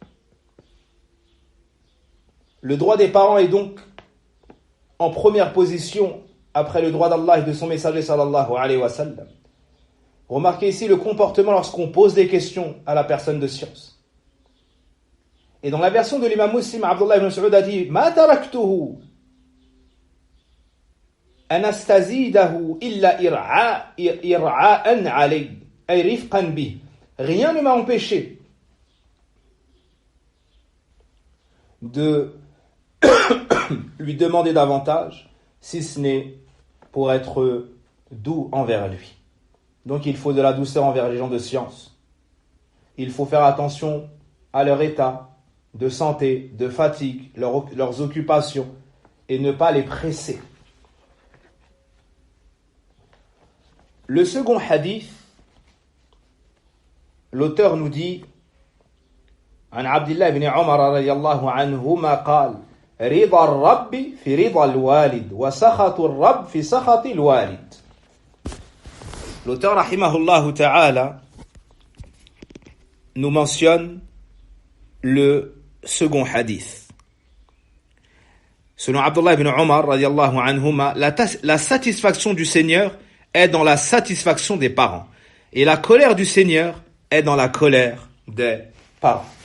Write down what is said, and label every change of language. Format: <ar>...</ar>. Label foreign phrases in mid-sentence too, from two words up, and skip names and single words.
<fr>Le droit des parents est donc en première position après le droit d'Allah et de son messager</fr> <ar>صلى الله عليه وسلم.</ar> <fr>Remarquez ici le comportement lorsqu'on pose des questions à la personne de science. Et dans la version de l'imam Muslim, Abdullah ibn Mas'ud a dit «</fr> <ar>ما تركته أن أستزيده إلا إرعاء عليه أي رفقا به</ar> <fr>» Rien ne m'a empêché de lui demander davantage, si ce n'est pour être doux envers lui. Donc il faut de la douceur envers les gens de science. Il faut faire attention à leur état de santé, de fatigue, leurs occupations, et ne pas les presser. Le second hadith, l'auteur nous dit</fr> <ar>عن عبد الله بن عمر رضي الله عنهما قال رضا الرب في رضا الوالد وسخط الرب في سخط الوالد.</ar> <fr>L'auteur</fr> <ar>رحمه الله تعالى</ar> <fr>nous mentionne le second hadith. Selon Abdullah ibn Omar</fr> <ar>رضي الله عنهما,</ar> <fr>la satisfaction du Seigneur est dans la satisfaction des parents et la colère du Seigneur est dans la colère des parents.</fr>